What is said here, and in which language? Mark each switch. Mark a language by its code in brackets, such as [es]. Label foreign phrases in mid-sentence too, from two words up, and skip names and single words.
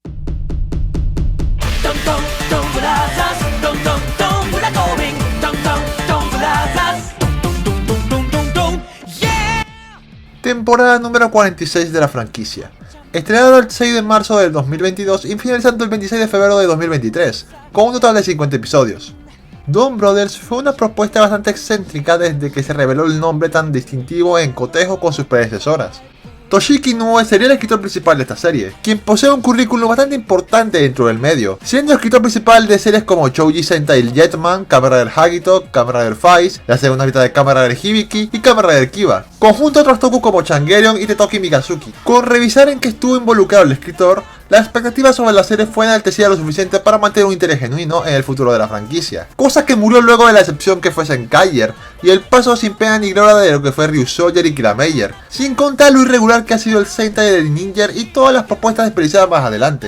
[es] Temporada número 46 de la franquicia, estrenado el 6 de marzo del 2022 y finalizando el 26 de febrero de 2023, con un total de 50 episodios. Don Brothers fue una propuesta bastante excéntrica desde que se reveló el nombre tan distintivo en cotejo con sus predecesoras. Toshiki Inoue sería el escritor principal de esta serie, quien posee un currículum bastante importante dentro del medio, siendo escritor principal de series como Chouji Sentai Jetman, Kamen Rider Hagito, Kamen Rider Faiz, la segunda mitad de Kamen Rider Hibiki y Kamen Rider Kiba, conjunto a otros toku como Changerion y Tetoki Migazuki. Con revisar en que estuvo involucrado el escritor, la expectativa sobre la serie fue enaltecida lo suficiente para mantener un interés genuino en el futuro de la franquicia, cosa que murió luego de la excepción que fue Zenkaiger y el paso sin pena ni gloria de lo que fue Ryusoger y Kirameyer, sin contar lo irregular que ha sido el Sentai de Ninja y todas las propuestas desperdiciadas más adelante.